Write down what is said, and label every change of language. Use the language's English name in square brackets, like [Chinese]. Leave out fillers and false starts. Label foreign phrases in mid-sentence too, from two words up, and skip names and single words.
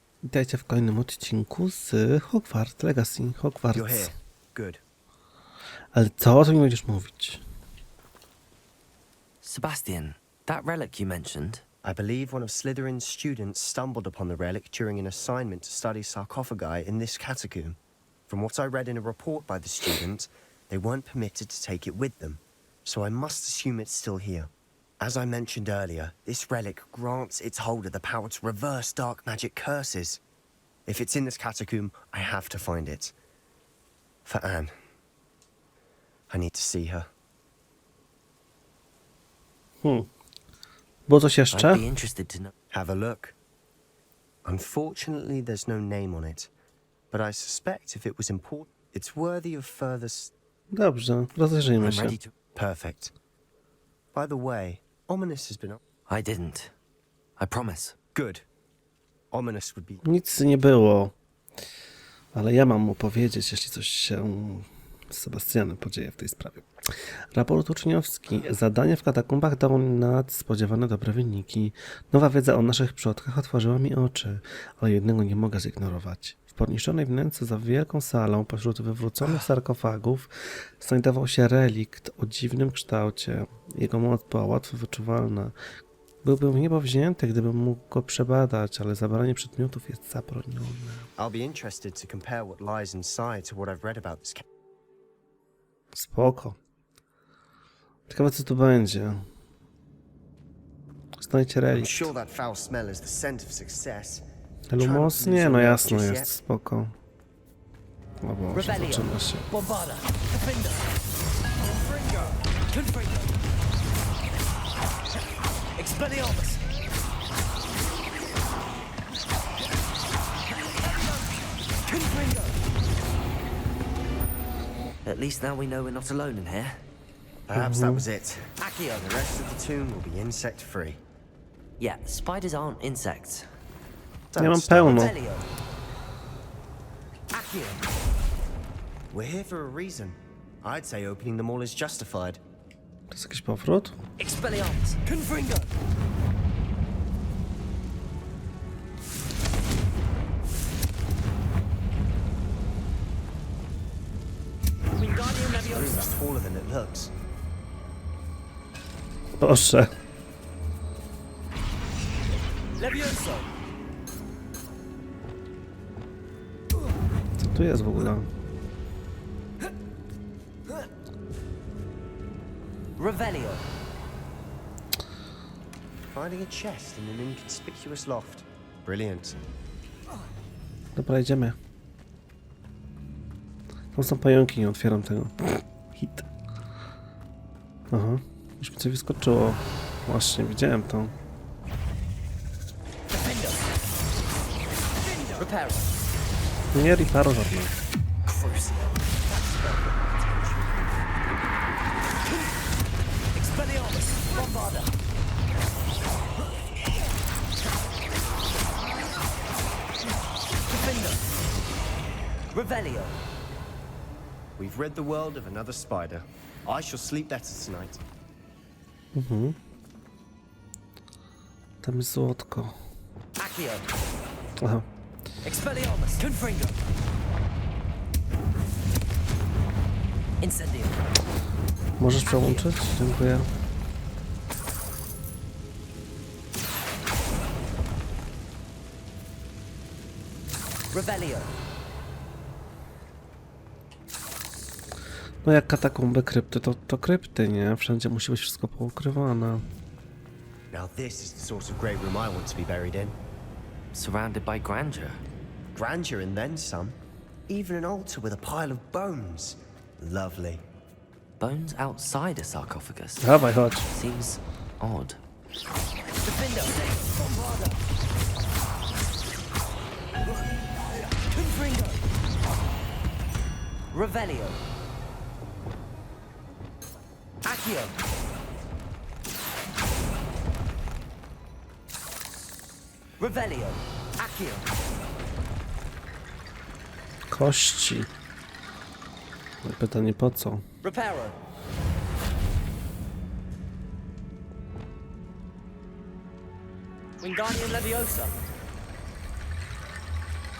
[Polish] Witajcie w kolejnym odcinku z Hogwarts Legacy. [English] You're Hogwarts. here. Good. [Polish] Ale co o tym mi będziesz mówić? [English] Sebastian, that relic you mentioned, I believe one of Slytherin's students stumbled upon the relic during an assignment to study sarcophagi in this catacomb. From what I read in a report by the student, they weren't permitted to take it with them, so I must assume it's still here. As I mentioned earlier, this relic grants its holder the power to reverse dark magic curses. If it's in this catacomb, I have to find it. For Anne. I need to see her. [Polish] Było coś [English] I'd [Polish] jeszcze? [English] be interested to know. Have a look. Unfortunately, there's no name on it, but I suspect if it was important, it's worthy of further. [Polish] Dobrze, rozejrzyjmy [English] I'm [Polish] się. [English] ready to. Perfect. By the way, Ominous has been. I didn't. I promise. Good. Ominous would be. [Polish] Nic nie było. Ale ja mam mu powiedzieć, jeśli coś się z Sebastianem podzieje w tej sprawie. Raport uczniowski. Zadanie w katakumbach dało nadspodziewane dobre wyniki. Nowa wiedza o naszych przodkach otworzyła mi oczy, ale jednego nie mogę zignorować. W porniszczonej wnęce za wielką salą pośród wywróconych sarkofagów znajdował się relikt o dziwnym kształcie. Jego moc była łatwo wyczuwalna. Byłbym w niebo wzięty, gdybym mógł go przebadać, ale zabranie przedmiotów jest zabronione. [English] I'll be interested to compare what lies inside to what I've read about this. [Polish] Spoko. Ciekawe, co tu będzie. Znajdźcie [English] I'm [Polish] relikt. [English] sure that foul smell is the scent of success. [Polish] Lumos? Nie, no jasno jest, spoko. O Boże, [English] Rebellion. [Polish] zaczyna się. Bombarda. Defender. Confringo. Confringo. Expelliarmus. Confringo. [English] At least now we know we're not alone in here. Perhaps that was it. Accio. The rest of the tomb will be insect free. Yeah, spiders aren't insects. [Polish] Ja mam pełno. Revelio. Accio. [English] We're here for a reason. I'd say opening them all is justified. [Polish] To jest jakiś powrót? Expelliarmus. Confringo. Wingardium [English] This [Polish] Leviosa. [English] is taller than it looks. [Polish] Proszę. Levioso. Co tu jest w ogóle? Revelio. [English] Finding a chest in an inconspicuous loft. Brilliant. [Polish] Dobra, idziemy. Tam są pająki, nie otwieram tego. [English] Hit. [Polish] Aha, już mi coś wyskoczyło. Właśnie, widziałem to. Defender. Reparo. Nie, Riparo żadne. Crucio. Expelliarmus. Bombarda. Defender. Revelio. [English] We've rid the world of another spider. I shall sleep better tonight. [Polish] Tam jest złotko. Accio. Aha. Expelliarmus. Confringo. Incendio. Możesz przełączyć? Dziękuję. Revelio. No jak katakumby, krypty, to krypty, nie? Wszędzie musi być wszystko poukrywane. [English] Now this is the sort of great room I want to be buried in. Surrounded by grandeur. Grandeur and then some. Even an altar with a pile of bones. Lovely. Bones outside a sarcophagus. [Polish] Dawaj, chodź. [English] Seems odd. Defender. [Polish] Bombarda. Confringo. Revelio. Accio. Revelio. Accio. Kości. No pytanie po co? Reparo. Wingardium Leviosa.